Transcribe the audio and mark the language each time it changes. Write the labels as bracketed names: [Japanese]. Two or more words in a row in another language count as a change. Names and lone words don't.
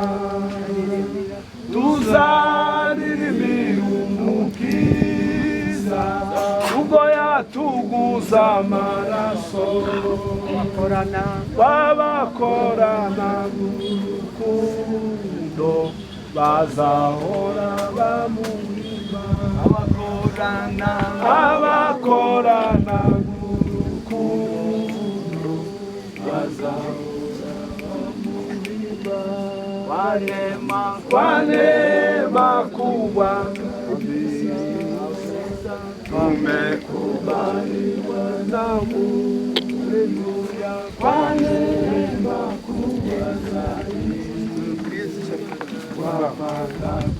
[Kinyarwanda] tuzaririmbira umukiza ubwo yatuguza amaraso, babakorana urukundo bazahora bamuhimba, abakorana urukundo bazahora bamuhimba, [Swahili] kwa neema kubwa tumekubaliwa na Mungu, kwa neema kubwa zaidi wapata